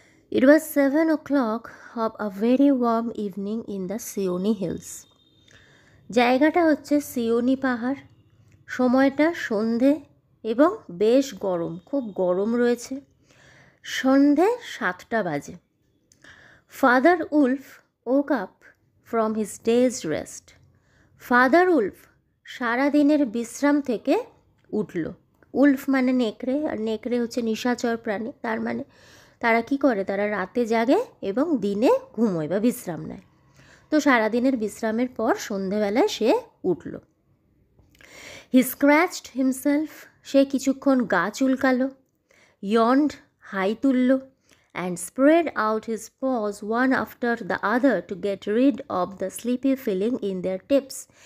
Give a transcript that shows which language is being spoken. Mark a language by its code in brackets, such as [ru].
[en] It was 7 o'clock of a very warm evening in the Seoni Hills. [bn] জায়গাটা হচ্ছে সিওনি পাহাড়। সময়টা সন্ধে এবং বেশ গরম, খুব গরম রয়েছে। সন্ধে 7টা বাজে। [en] Father Wolf woke up from his day's rest. [bn] Father Wolf সারাদিনের বিশ্রাম থেকে উঠল। উলফ মানে নেকড়ে, আর নেকড়ে হচ্ছে নিশাচর প্রাণী। তার মানে তারা কি করে, তারা রাতে জাগে এবং দিনে ঘুমোয় বা বিশ্রাম নেয়। তো সারাদিনের বিশ্রামের পর সন্ধেবেলায় সে উঠল। [en] he scratched himself, [bn] সে কিছুক্ষণ গা চুলকালো। [en] yawned, [bn] হাই তুলল, [en] and spread out his paws one after the other to get rid of the sleepy feeling in their tips.